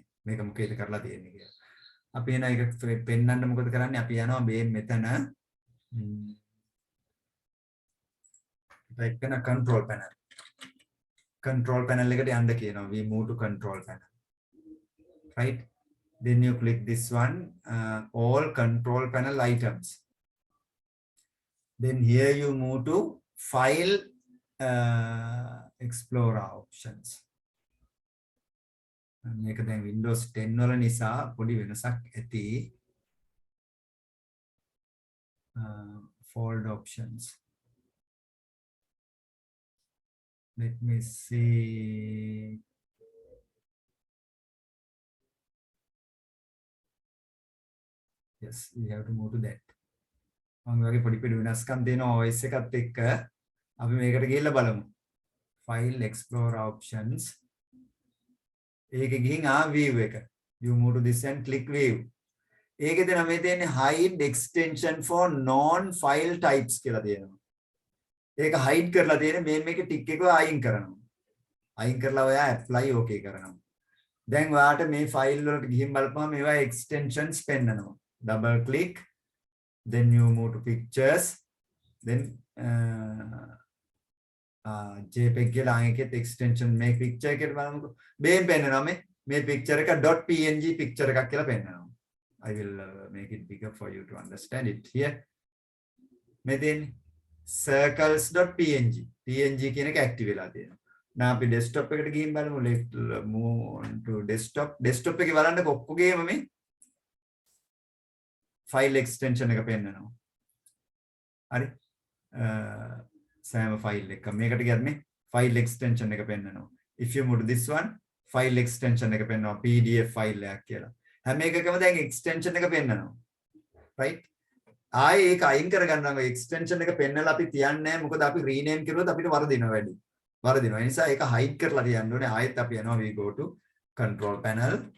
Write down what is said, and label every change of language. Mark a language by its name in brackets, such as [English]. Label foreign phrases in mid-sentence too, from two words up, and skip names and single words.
[Sinhala] මේක මොකේද කරලා තියෙන්නේ කියලා. අපි එන එක පෙන්නන්න මොකද කරන්නේ? අපි යනවා මේ මෙතන right කරන [English] control panel. Control panel [Sinhala] එකට යන්න කියනවා. [English] We move to control panel. Right? Then you click this one, all control panel items. Then here you move to file explorer options. [Sinhala] මේක දැන් Windows 10 වල නිසා පොඩි වෙනසක් ඇති. [English] Fold options. Let me see. Yes, we have to move to that. [Sinhala] මම වගේ පොඩි පොඩි වෙනස්කම් දෙනවා OS එකත් එක්ක. අපි මේකට ගිහිල්ලා බලමු. [English] File Explorer options. [Sinhala] ඒකේ ගිහින් view එක. [English] You move to this and click view. [Sinhala] ඒකේදී නම් මේ තියෙන්නේ [English] hide extension for non file types [Sinhala] කියලා තියෙනවා. ඒක hide කරලා තියෙන්නේ මේකේ tick එක අයින් කරනවා. අයින් කරලා ඔයා [English] apply okay [Sinhala] කරනවා. දැන් ඔයාට මේ file වලට ගිහින් බලපුවම මේවා extensions පෙන්නනවා. [English] Double click, then you move to pictures, then JPEG [Sinhala] කියලා ආයෙත් extension මේ picture එකට බලමුකෝ. මේන් පෙන්නනවා මේ picture එක .png picture එකක් කියලා පෙන්නනවා. [English] I will make it bigger for you to understand it here. [Sinhala] මේ දෙන්නේ circles.png png කියන එක active වෙලා තියෙනවා. now අපි desktop එකට ගිහින් බලමු. [English] let's move on to desktop [Sinhala] එකේ බලන්න ඔක්කොගේම මේ file extension එක පෙන්නනවා. හරි? සෑම file එකක් මේකට ගියත් මේ [English] file extension [Sinhala] එක පෙන්නනවා. [English] if you move to this one file extension [Sinhala] එක පෙන්නනවා pdf file එකක් කියලා. හැම එකකම දැන් extension එක පෙන්නනවා. right? ආයේ ඒක අයින් කරගන්නවා extension එක පෙන්නලා අපි තියන්නේ නැහැ. මොකද අපි rename කරුවොත් අපිට වරදිනවා වැඩි. වරදිනවා. ඒ නිසා ඒක hide කරලා තියන්න ඕනේ. ආයෙත් අපි යනවා [English] we go to control panel.